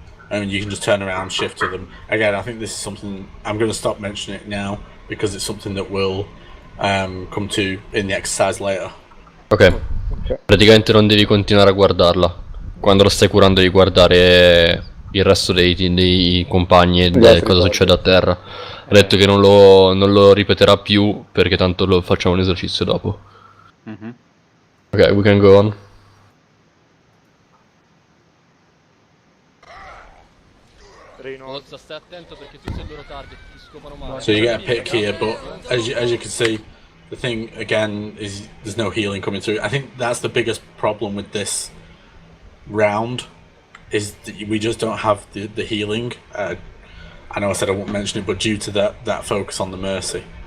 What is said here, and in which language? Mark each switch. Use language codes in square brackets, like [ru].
[en] And you can just turn around, shift to them. Again, I think this is something I'm going to stop mentioning it now, because it's something that will come to in the exercise later. [it] Ok, praticamente non devi continuare a guardarla. Quando lo stai curando devi guardare il resto dei compagni e di cosa succede a terra. Ha detto che non lo ripeterà più perché tanto lo facciamo un esercizio dopo. Mhm. [en] Ok, we can go on. Reno. [it] Stai attento perché tu sei il loro target, ti scopano male. [en] So you get a pick here, but as you can see, the thing again is there's no healing coming through. I think that's the biggest problem with this round, is that we just don't have the healing. I know I said I won't mention it, but due to that focus on the Mercy.